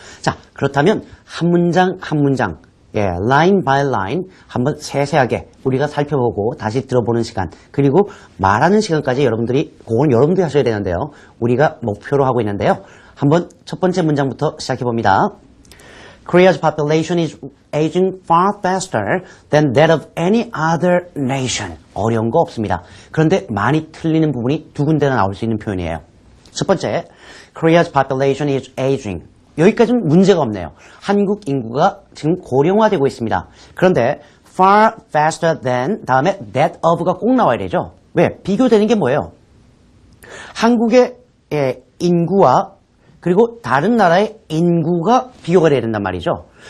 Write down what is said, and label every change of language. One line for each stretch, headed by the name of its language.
Korean: 자, 그렇다면 한 문장 한 문장,
English: line by line
Korean: 한번 세세하게 우리가 살펴보고 다시 들어보는 시간, 그리고 말하는 시간까지 그건 여러분들이 하셔야 되는데요. 우리가 목표로 하고 있는데요. 한번 첫 번째 문장부터 시작해 봅니다.
English: Korea's population is aging far faster than that of any other nation.
Korean: 어려운 거 없습니다. 그런데 많이 틀리는 부분이 두 군데나 나올 수 있는 표현이에요. 첫 번째,
English: Korea's population is aging.
Korean: 여기까지는 문제가 없네요. 한국 인구가 지금 고령화되고 있습니다. 그런데
English: far faster than
Korean: 다음에 that of가 꼭 나와야 되죠. 왜? 비교되는 게 뭐예요? 한국의 인구와 그리고 다른 나라의 인구가 비교가 돼야 된단 말이죠.